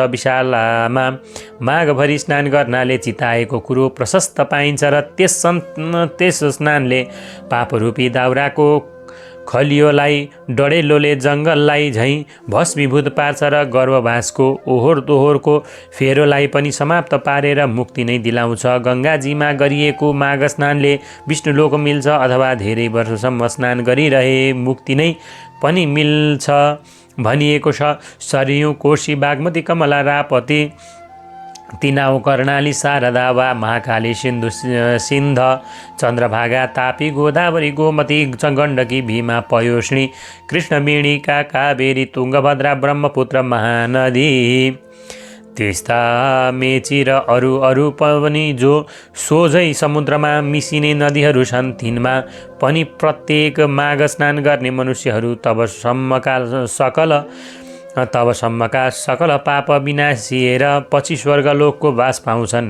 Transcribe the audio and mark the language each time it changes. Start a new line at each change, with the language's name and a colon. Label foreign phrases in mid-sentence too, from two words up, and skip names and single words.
Nepali: विशालामा माघभरि स्नान गर्नाले चिताएको कुरो प्रशस्त पाइन्छ र त्यस स्नानले पापरूपी दाउराको खलियोलाई डढेलोले जङ्गललाई झैँ भस्मीभूत पार्छ र गर्भवासको ओहोर दोहोरको फेरोलाई पनि समाप्त पारेर मुक्ति नै दिलाउँछ। गङ्गाजीमा गरिएको माघ स्नानले विष्णुलोक मिल्छ अथवा धेरै वर्षसम्म स्नान गरिरहे मुक्ति नै पनि मिल्छ भनिएको छ। सरयू, कोशी, बागमती, कमला, रापती, तिनाउ, कर्णाली, शारदा वा महाकाली, सिन्ध, चन्द्रभागा, तापी, गोदावरी, गोमती, गण्डकी, भीमा, पयोष्णी, कृष्णवेणिका, कावेरी, तुङ्गभद्रा, ब्रह्मपुत्र, महानदी, त्यस्ता मेची र अरू पनि जो सोझै समुद्रमा मिसिने नदीहरू छन्, तिनमा पनि प्रत्येक माघ स्नान गर्ने मनुष्यहरू तबसम्मका सकल पाप विनाशिएर पछि स्वर्गलोकको बास पाउँछन्।